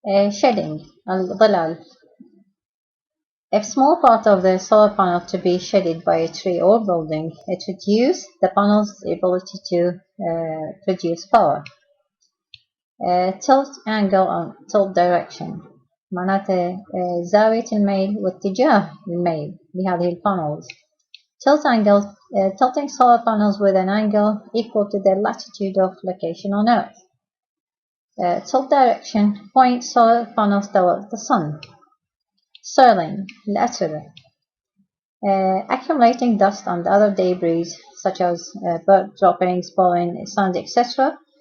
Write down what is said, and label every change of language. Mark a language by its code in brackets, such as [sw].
[en] Shading, [ar] الظلال. [en] If small part of the solar panel to be shaded by a tree or building, it reduces the panel's ability to produce power. Tilt angle and tilt direction. [ar] معناته زاوية الميل واتجاه الميل لهذه البانلز. [en] Tilt angle, tilting solar panels with an angle equal to their latitude of location on Earth. Tilt direction, point solar panels towards the sun. Soiling, [ar] الأتربة. [en] Accumulating dust and other debris such as bird droppings, pollen, sand, etc.